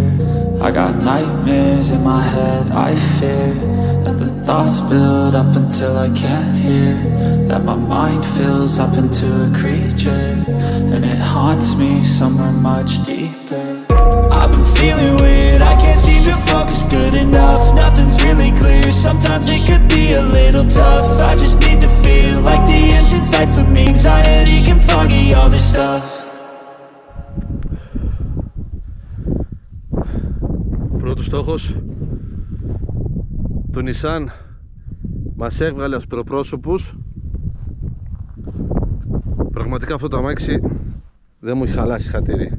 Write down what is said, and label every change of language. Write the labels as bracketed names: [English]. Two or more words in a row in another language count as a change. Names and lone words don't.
[English] I got nightmares in my head, I fear that the thoughts build up until I can't hear, that my mind fills up into a creature, and it haunts me somewhere much deeper. I've been feeling weird, I can't seem to focus good enough, nothing's really clear, sometimes it could be a little tough, I just need to feel like the end's in sight for me, anxiety can foggy all this stuff. [Greek] Πρώτος στόχος, το Nissan μας έβγαλε ασπροπρόσωπους. Πραγματικά αυτό το αμάξι δεν μου έχει χαλάσει χατήρι.